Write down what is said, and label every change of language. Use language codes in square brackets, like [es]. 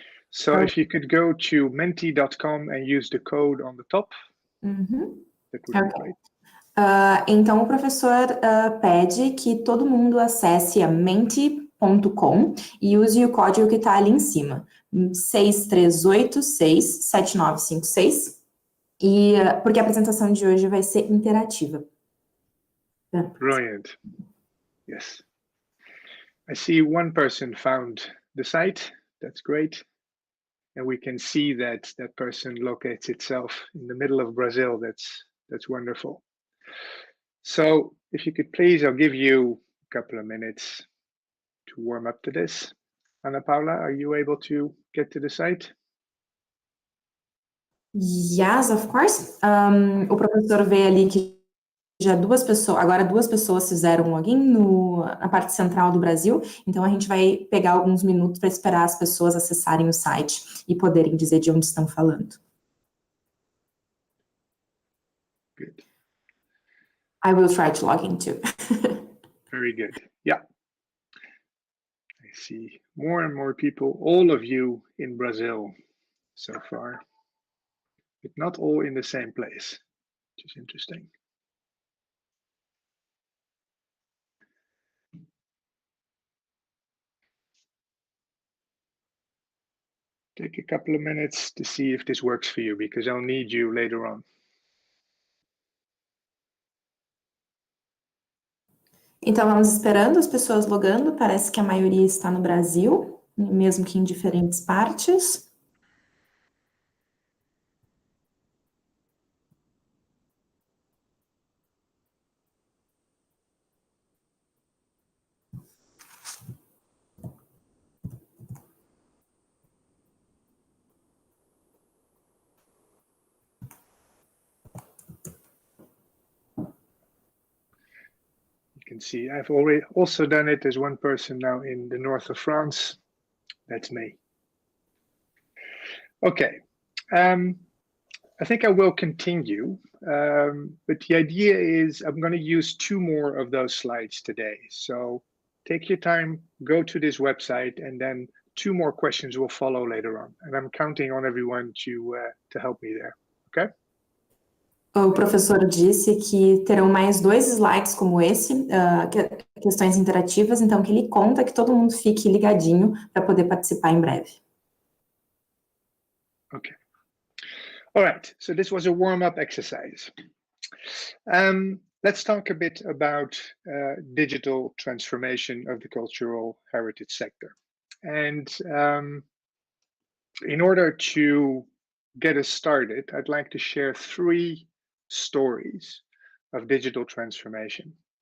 [en] So if you could go to menti.com and use the code on the top, that would be great. [pt] Então, o professor pede que todo mundo acesse a menti.com e use o código que está ali em cima, 63867956, e porque a apresentação de hoje vai ser interativa. [en] Brilliant. Yes. I see one person found the site. That's great. And we can see that that person locates itself in the middle of Brazil. That's wonderful. So if you could please, I'll give you a couple of minutes to warm up to this. Ana Paula, are you able to get to the site? Yes, of course. [pt] O professor vê ali que já agora duas pessoas fizeram login na parte central do Brasil, então a gente vai pegar alguns minutos para esperar as pessoas acessarem o site e poderem dizer de onde estão falando. [en] Good. I will try to log in too. Very good. Yeah. I see more and more people, all of you in Brazil so far, but not all in the same place, which is interesting. Take a couple of minutes to see if this works for you, because I'll need you later on. [pt] Então, vamos esperando as pessoas logando. Parece que a maioria está no Brasil, mesmo que em diferentes partes. [en] You can see I've also done it. There's one person now in the north of France. That's me. Okay. I think I will continue, but the idea is I'm going to use two more of those slides today. So take your time, go to this website, and then two more questions will follow later on. And I'm counting on everyone to help me there. Okay? [pt] O professor disse que terão mais 2 slides como esse, questões interativas, então que ele conta que todo mundo fique ligadinho para poder participar em breve. [en] Okay. All right, so this was a warm-up exercise. Let's talk a bit about digital transformation of the cultural heritage sector. And in order to get us started, I'd like to share 3 stories of digital transformation.